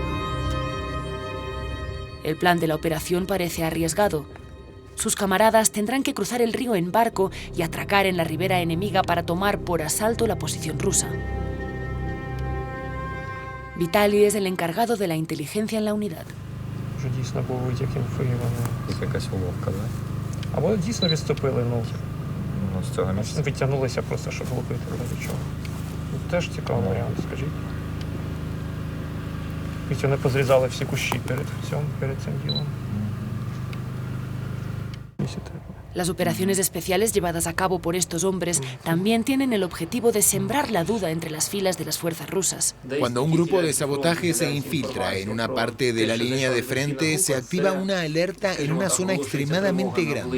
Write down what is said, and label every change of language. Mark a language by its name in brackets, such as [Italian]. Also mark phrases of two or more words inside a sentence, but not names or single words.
[Spanish] El plan de la operación parece arriesgado. Sus camaradas tendrán que cruzar el río en barco y atracar en la ribera enemiga para tomar por asalto la posición rusa. Vitali es el encargado de la inteligencia en la unidad. [Ukrainian] Теж цікавий варіант, скажіть. І вони позрізали всі кущі перед цим ділом. [Spanish] Las operaciones especiales llevadas a cabo por estos hombres también tienen el objetivo de sembrar la duda entre las filas de las fuerzas rusas. Cuando un grupo de sabotaje se infiltra en una parte de la línea de frente, se activa una alerta en una zona extremadamente grande.